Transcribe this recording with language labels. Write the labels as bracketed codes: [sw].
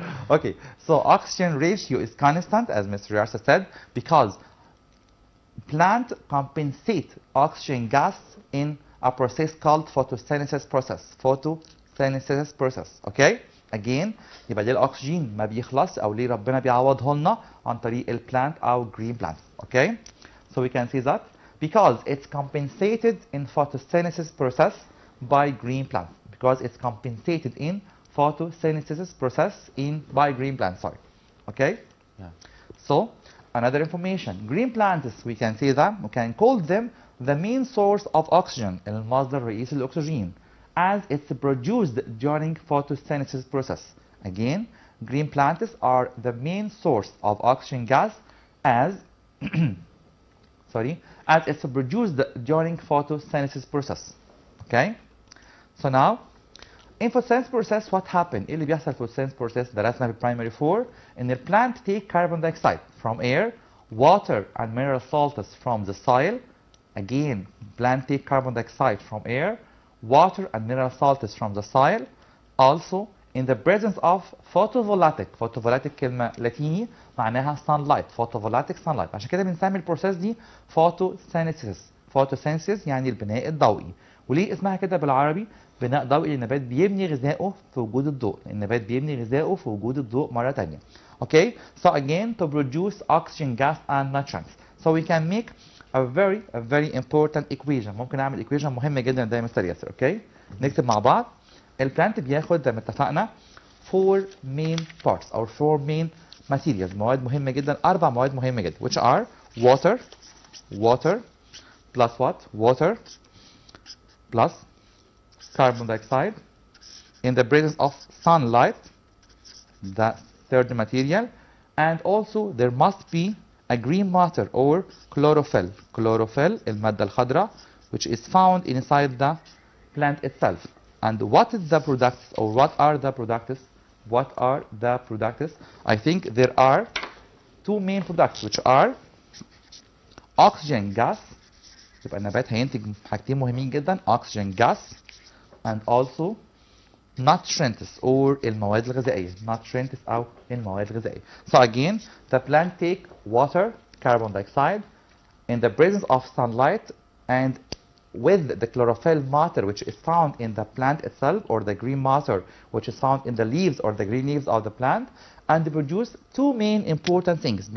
[en] Okay, so oxygen ratio is constant, as Mr. Yarsa said, because plant compensate oxygen gas in a process called photosynthesis process. Photosynthesis process, okay? [ar] Again, يبقى ليه الأكسجين ما بيخلص أو ليه ربنا بيعوضه لنا عن طريق البلانت أو [en] green plants, okay? So we can see that because it's compensated in photosynthesis process by green plants. Because it's compensated in photosynthesis process by green plants, sorry. Okay? Yeah. So, another information. Green plants, we can say that, we can call them the main source of oxygen, [ar] المصدر الرئيسي للأكسجين, [en] as it's produced during photosynthesis process. Again, green plants are the main source of oxygen gas as as it's produced during photosynthesis process. Okay? So now, in photosynthesis process, what happened? [ar] إيه اللي بيحصل في [en] photosynthesis process [ar] درسنا في [en] primary 4 إن the plant take carbon dioxide from air, water and mineral salts from the soil. Again, plant take carbon dioxide from air, water and mineral salts from the soil. Also, in the presence of photovoltaic. [ar] Photovoltaic كلمة لاتيني معناها sunlight. [en] Photovoltaic sunlight. [ar] عشان كده بنسمي البروسيس دي photosynthesis. Photosynthesis يعني البناء الضوئي. وليه اسمها كده بالعربي؟ بناء ضوئي النبات بيبني غذائه في وجود الضوء. النبات بيبني غذائه في وجود الضوء مرة تانية. [en] Okay? So again, to produce oxygen gas and nutrients. So we can make a very important equation. [ar] ممكن نعمل equation مهمة جدا ده يا مستر ياسر. Okay? نكتب مع بعض. البلانت بياخد زي ما اتفقنا [en] 4 main parts or 4 main materials. [ar] مواد مهمة جدا. 4 مواد مهمة جدا. [en] Which are water plus what? Water plus carbon dioxide in the presence of sunlight, the third material, and also there must be a green matter or chlorophyll. Chlorophyll, [ar] المادة الخضراء, [en] which is found inside the plant itself. And what is the products or what are the products? What are the products? I think there are 2 main products which are oxygen gas. [ar] يبقى النبات هينتج حاجتين مهمين جدا, [en] oxygen gas and also nutrients or [ar] المواد الغذائية. Nutrients أو المواد الغذائية. [en] So again, the plant take water, carbon dioxide in the presence of sunlight and with the chlorophyll matter which is found in the plant itself or the green matter which is found in the leaves or the green leaves of the plant, and they produce 2 main important things.